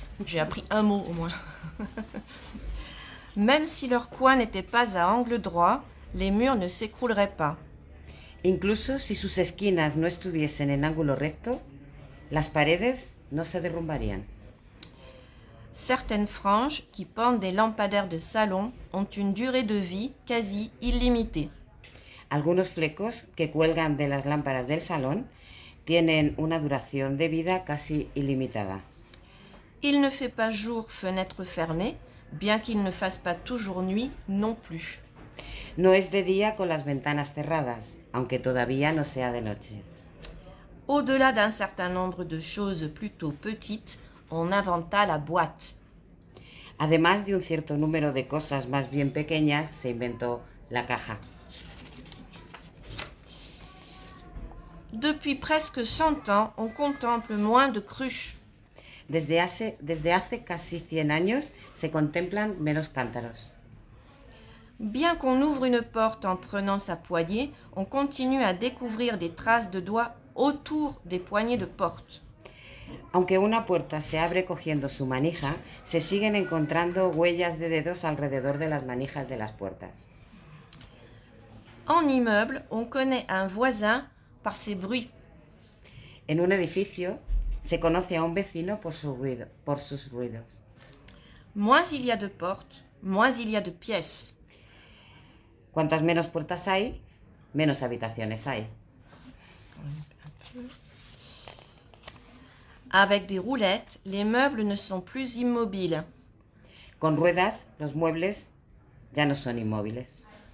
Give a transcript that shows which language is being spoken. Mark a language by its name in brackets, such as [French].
[French] J'ai appris un mot au moins. Même si leur coin n'était pas à angle droit, les murs ne s'écrouleraient pas. [Spanish] Incluso si sus esquinas no estuviesen en ángulo recto, las paredes no se derrumbarían. [French] Certaines franges qui pendent des lampadaires de salon ont une durée de vie quasi illimitée. [Spanish] Algunos flecos que cuelgan de las lámparas del salón tienen una duración de vida casi ilimitada. [French] Il ne fait pas jour fenêtre fermée, bien qu'il ne fasse pas toujours nuit non plus. [Spanish] No es de día con las ventanas cerradas, aunque todavía no sea de noche. [French] Au-delà d'un certain nombre de choses plutôt petites, on inventa la boîte. [Spanish] Además de un cierto número de cosas más bien pequeñas, se inventó la caja. [French] Depuis presque 100 ans, on contemple moins de cruches. [Spanish] Desde hace casi 100 años se contemplan menos cántaros. [French] Bien qu'on ouvre une porte en prenant sa poignée, on continue à découvrir des traces de doigts autour des poignées de porte. [Spanish] Aunque una puerta se abre cogiendo su manija, se siguen encontrando huellas de dedos alrededor de las manijas de las puertas. [French] En immeuble, on connaît un voisin par ses bruits. [Spanish] En un edificio se conoce a un vecino por sus ruidos. [French] Moins il y a de portes, moins il y a de pièces. [Spanish] Cuantas menos puertas hay, menos habitaciones hay. [French] Avec des roulettes, les meubles ne sont plus immobiles. [Spanish] Con ruedas, los muebles ya no son inmóviles.